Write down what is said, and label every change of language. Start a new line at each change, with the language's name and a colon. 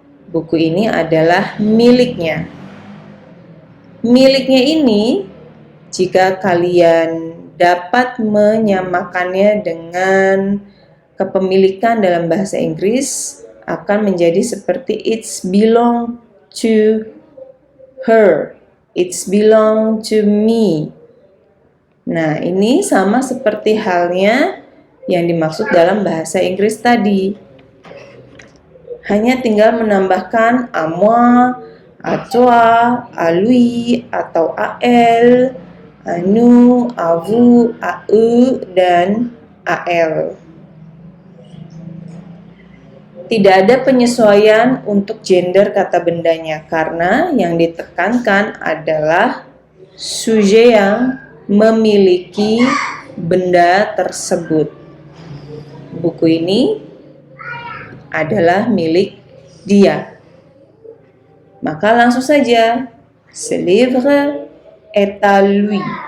Indonesian: Buku ini adalah miliknya. Miliknya ini, jika kalian dapat menyamakannya dengan kepemilikan dalam bahasa Inggris, akan menjadi seperti
English: it's belong to her, it's belong to me.
Indonesian: Nah, ini sama seperti halnya yang dimaksud dalam bahasa Inggris tadi. Hanya tinggal menambahkan
French: à moi, à toi, à lui, atau à elle,
Indonesian: à nous, à vous, à eux, dan à elle. Tidak ada penyesuaian untuk gender kata bendanya karena yang ditekankan adalah sujet yang memiliki benda tersebut. Buku ini adalah milik dia. Maka langsung saja,
French: ce livre est à lui.